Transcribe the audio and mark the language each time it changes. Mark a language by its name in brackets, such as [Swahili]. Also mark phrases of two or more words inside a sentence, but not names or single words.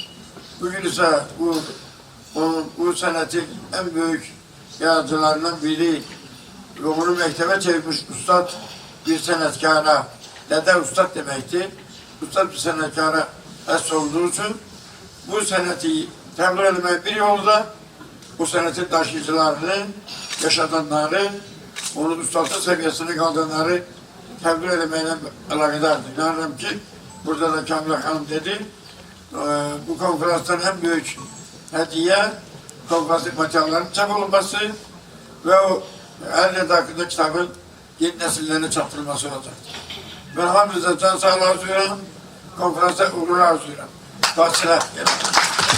[Azerbaijani] Bugün isə bu sənətin ən böyük yaradıcılarından biri və onu məktəbə çevirmiş ustad bir sənətkara, dədə ustad deməkdir, ustad bir sənətkara həsr olduğu üçün bu sənəti təbliğ etmək bir yolu da bu sənətin daşıyıcılarını, yaşadanları, onun ustadlıq səviyyəsini qaldıranları təbliğ etməklə əlaqədardır. İnanıram ki, burada da Kamila xanım dedi, bu konferansdan ən böyük hədiyyə konferansın materiallarının çap olunması və o Əli hakkında kitabın yeni nesillerine çatdırılması olacaktır. Ben hamınıza can sağlığı arzuyorum, konferansa uğurlar arzuyorum. Bahçeler.